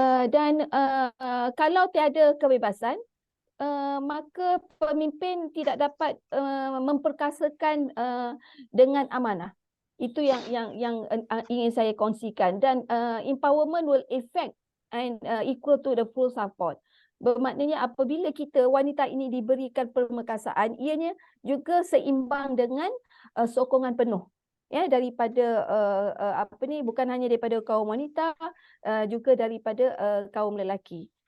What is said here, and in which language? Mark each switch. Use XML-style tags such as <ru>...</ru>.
<ms>Dan kalau tiada kebebasan, maka pemimpin tidak dapat memperkasakan dengan amanah. Itu yang ingin saya kongsikan.</ms> <en>Dan empowerment will affect and equal to the full support.</en> <ms>Bermaknanya apabila kita wanita ini diberikan permekasaan, ianya juga seimbang dengan sokongan penuh, ya, daripada bukan hanya daripada kaum wanita, juga daripada kaum lelaki.</ms>